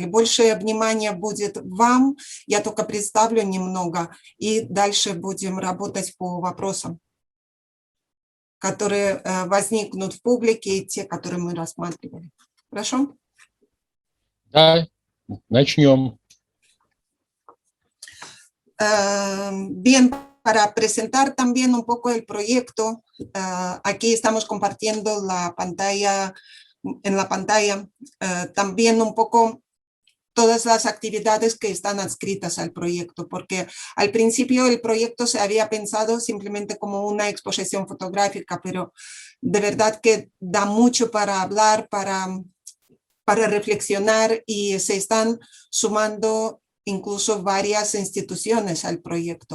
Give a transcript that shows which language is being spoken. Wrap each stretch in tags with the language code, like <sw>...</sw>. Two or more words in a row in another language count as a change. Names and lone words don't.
<ru>Большее внимание будет вам, я только представлю немного, и дальше будем работать по вопросам, которые возникнут в публике, и те, которые мы рассматривали. Хорошо? Да, начнем.</ru> <es>Bien, para presentar también un poco el proyecto, aquí estamos compartiendo en la pantalla también un poco todas las actividades que están adscritas al proyecto, porque al principio el proyecto se había pensado simplemente como una exposición fotográfica, pero de verdad que da mucho para hablar, para reflexionar, y se están sumando incluso varias instituciones al proyecto.</es>